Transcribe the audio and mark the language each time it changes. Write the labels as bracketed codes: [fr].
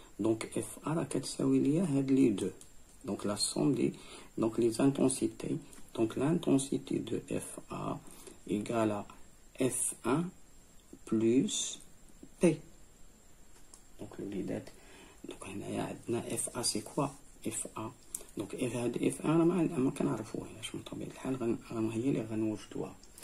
[ar] donc FA راه كتساوي ليا هاد لي دو. [fr] donc la somme des donc les intensités. donc l'intensité de FA égale à F1 plus P. donc [ar] الوليدات [fr] donc [ar] هنايا عندنا [fr] FA c'est quoi FA. [ar] donc هاد FA راه ما كنعرفوهاش من طبيعة الحال هي اللي غنوجدوها.